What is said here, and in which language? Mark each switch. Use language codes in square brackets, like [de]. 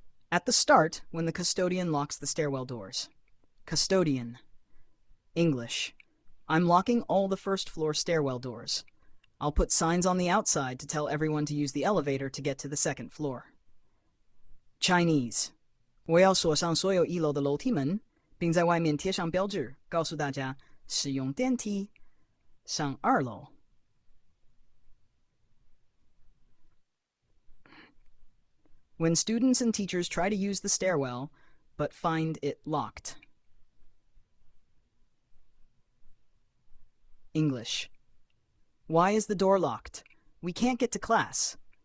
[en] At the start, when the custodian locks the stairwell doors. Custodian. English. I'm locking all the first floor stairwell doors. I'll put signs on the outside to tell everyone to use the elevator to get to the second floor. Chinese. [zh] 我要锁上所有一楼的楼梯门，并在外面贴上标志，告诉大家使用电梯上二楼。 [en] When students and teachers try to use the stairwell, but find it locked. English. Why is the door locked? We can't get to class.